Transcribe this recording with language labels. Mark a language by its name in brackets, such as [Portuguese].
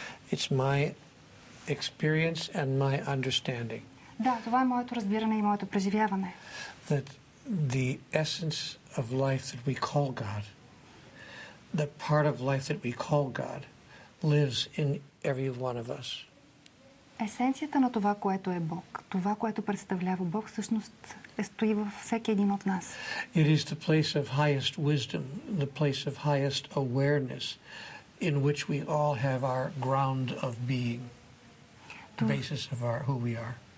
[English] It's my experience and my understanding. [Bulgarian] Да, това е моето разбиране и моето преживяване. [English] That the essence of life that we call God, the part of life that we call God, lives in every one of us. [Bulgarian] Есенцията на това, което е Бог, това, което представлява Бог, всъщност стои във всеки един от нас. [English] It is the place of highest wisdom, the place of highest awareness, in which we all have our ground of being, the basis of who we are.